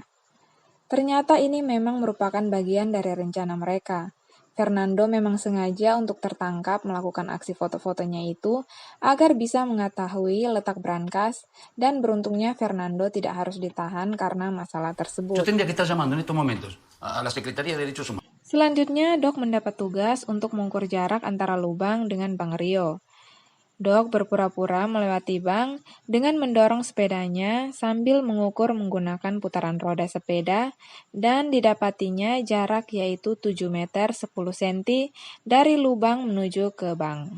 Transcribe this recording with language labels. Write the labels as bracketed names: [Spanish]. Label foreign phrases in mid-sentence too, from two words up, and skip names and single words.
[Indonesian] Ternyata ini memang merupakan bagian dari rencana mereka. Fernando memang sengaja untuk tertangkap melakukan aksi foto-fotonya itu agar bisa mengetahui letak brankas, dan beruntungnya Fernando tidak harus ditahan karena masalah [Spanish] Yo [Indonesian] tersebut. [Spanish] tendría que estar llamando en estos momentos a la Secretaría de Derechos Humanos. [Indonesian] Selanjutnya, Doc mendapat tugas untuk mengukur jarak antara lubang dengan Bang Rio. Doc berpura-pura melewati bank dengan mendorong sepedanya sambil mengukur menggunakan putaran roda sepeda dan didapatinya jarak yaitu 7 meter 10 cm dari lubang menuju ke bank.